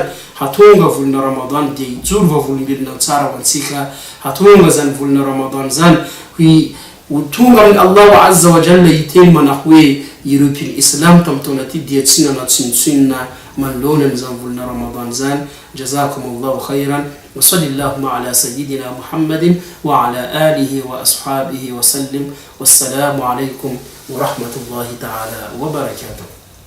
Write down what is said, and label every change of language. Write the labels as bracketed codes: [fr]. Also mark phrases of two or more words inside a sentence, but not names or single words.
[mg] Hatonga volana Ramadan dia hijoro vavolombelona tsara ho antsika. Hatonga zany volana Ramadan zany ho tonga amin'ny [ar] الله عز وجل [mg] hiteny manao hoe ireo mpino islam tamin'ny taona ty dia tsy nanatsinotsinona manoloana amin'izany volana Ramadan zany. [ar] جزاكم الله خيرا وصلى الله على سيدنا محمد وعلى آله وأصحابه وسلم. والسلام عليكم ورحمة الله تعالى وبركاته.